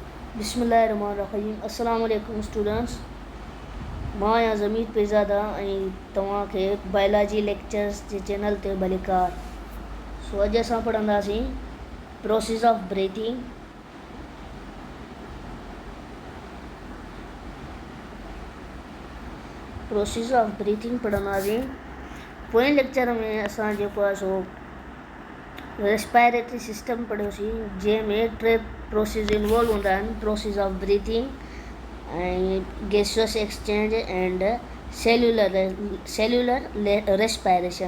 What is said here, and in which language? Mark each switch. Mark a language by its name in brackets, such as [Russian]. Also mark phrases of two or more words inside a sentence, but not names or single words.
[Arabic] بسم الله الرحمن الرحيم۔ السلام عليكم [Sindhi] स्टूडेंट्स। मां या ज़मीर पेज़ादा ऐं तव्हांखे [English] biology lectures [Sindhi] जे चैनल ते भलीकार। सो अॼु असां पढ़ंदासीं [English] process of breathing. process of breathing पढ़ंदासीं। [Sindhi] पोएं लेक्चर में असां जेको आहे सो [English] respiratory system [Sindhi] पढ़ियोसीं, जंहिंमें टे [English] process involve [Sindhi] हूंदा आहिनि: [English] process of breathing [Sindhi] ऐं [English] gaseous exchange and cellular respiration.